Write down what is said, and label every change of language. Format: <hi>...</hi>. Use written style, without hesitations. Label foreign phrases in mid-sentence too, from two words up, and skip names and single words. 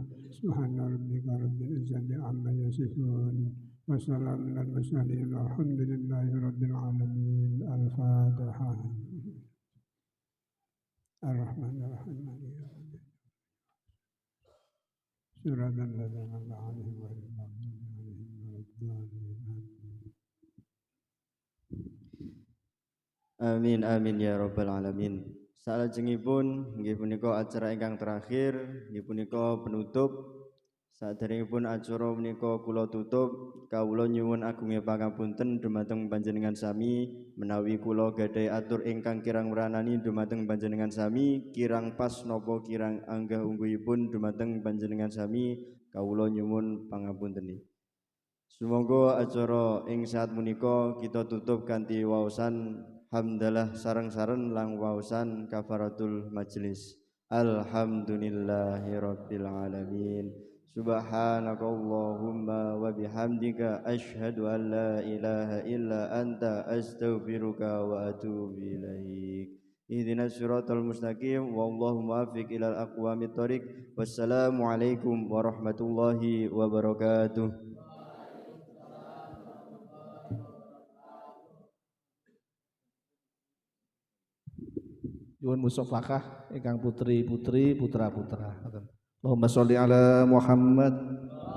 <ar>سبحان ربك رب العزة عما يصفون وسلام على المرسلين والحمد لله رب العالمين. الفاتحة. الرحمن الرحيم صراط الذين أنعمت عليهم غير المغضوب عليهم ولا الضالين. آمين آمين يا رب العالمين.</ar> <jv>Salajengipun nggih punika acara ingkang terakhir, nggih punika penutup. Saderengipun acara menika kula tutup, kawula nyuwun agungé pangapunten dumateng panjenengan sami menawi kula gadhahi atur ingkang kirang wranani dumateng panjenengan sami, kirang pas napa kirang anggah ungguhipun dumateng panjenengan sami, kawula nyuwun pangapunten. Sumangga acara ing saat menika kita tutup kanthi waosan hamdalah sareng-sareng lang waosan</jv> <ar>كفارة المجلس. الحمد لله رب العالمين. سبحانك اللهم وبحمدك أشهد أن لا إله إلا أنت أستغفرك وأتوب إليك. اهدنا الصراط المستقيم والله الموفق إلى أقوم الطريق. والسلام عليكم ورحمة الله وبركاته.</ar> <jv>Nyuwun musafakah ingkang putri-putri putra-putra.</jv> <ar>اللهم صل على محمد</ar>